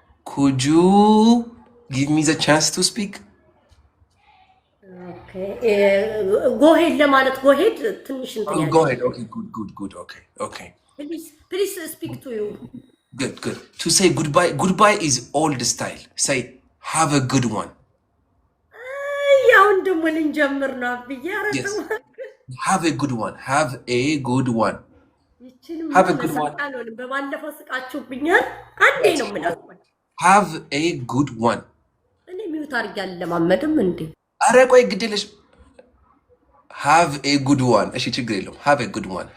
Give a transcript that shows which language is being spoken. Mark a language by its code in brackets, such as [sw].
[en] Could you give me the chance to speak? Okay. Go ahead [am] ለማለት [en] go ahead [am] ትንሽ እንትን ያለ [en] Go ahead. Okay. Good. Okay. Please speak to you. Good. To say goodbye. Goodbye is old style. Say have a good one. [am] ያው እንደሞ ልንጀምር ነው ብዬ [en] Yes. Have a good one. Have a good one. [am] ይችንም [en] Have a good one. [am] በባለፈው ስቃችሁብኛል። አንዴ ነው የምላችሁ። [en] Have a good one. [am] እኔ ሚውት አድርጌ አልለማመድም እንዴ? አረ ቆይ ግድልሽ። [en] Have a good one. [am] እሺ ችግር የለውም። [en] Have a good one.